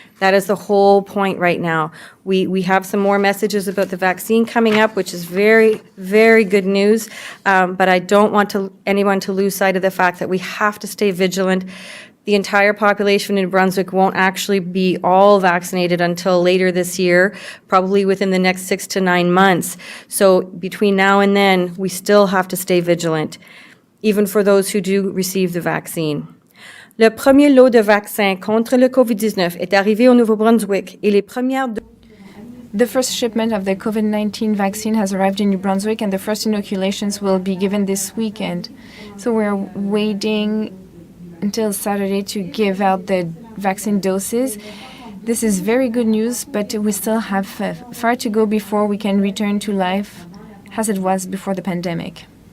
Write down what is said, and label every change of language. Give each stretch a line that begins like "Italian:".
English: That is the whole point right now. We have some more messages about the vaccine coming up, which is very, very good news, but I don't want anyone to lose sight of the fact that we have to stay vigilant. The entire population in New Brunswick won't actually be all vaccinated until later this year, probably within the next 6 to 9 months. So between now and then, we still have to stay vigilant, even for those who do receive the vaccine.
French: Le premier lot de vaccins contre le COVID-19 est arrivé au Nouveau-Brunswick et les premières
English: The first shipment of the COVID-19 vaccine has arrived in New Brunswick, and the first inoculations will be given this weekend. So we're waiting until Saturday to give out the vaccine doses. This is very good news, but we still have far to go before we can return to life as it was before the pandemic.